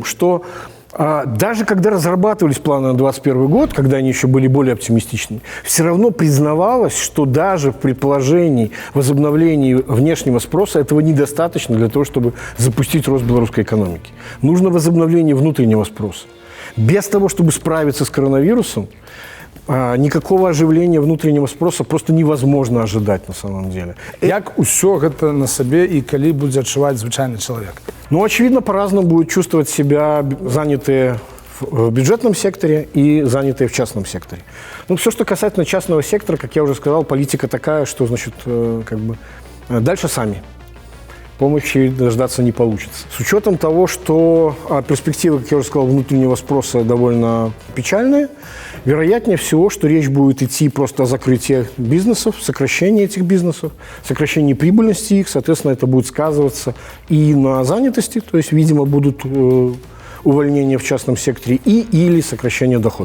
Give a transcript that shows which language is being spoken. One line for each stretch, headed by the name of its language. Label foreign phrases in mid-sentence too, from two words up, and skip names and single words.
Russian: Что даже когда разрабатывались планы на 2021 год, когда они еще были более оптимистичны, все равно признавалось, что даже в предположении возобновления внешнего спроса этого недостаточно для того, чтобы запустить рост белорусской экономики. Нужно возобновление внутреннего спроса. Без того, чтобы справиться с коронавирусом, никакого оживления внутреннего спроса просто невозможно ожидать на самом деле.
Belarusian: Як усё гэта на сабе і калі будзе адчуваць звычайны чалавек?
Russian: Ну, очевидно, по-разному будут чувствовать себя занятые в бюджетном секторе и занятые в частном секторе. Ну, все, что касательно частного сектора, как я уже сказал, политика такая, что, значит, как бы дальше сами. Помощи дождаться не получится. С учетом того, что перспективы, как я уже сказал, внутреннего спроса довольно печальные, вероятнее всего, что речь будет идти просто о закрытии бизнесов, сокращении этих бизнесов, сокращении прибыльности их, соответственно, это будет сказываться и на занятости, то есть, видимо, будут увольнения в частном секторе или сокращение доходов.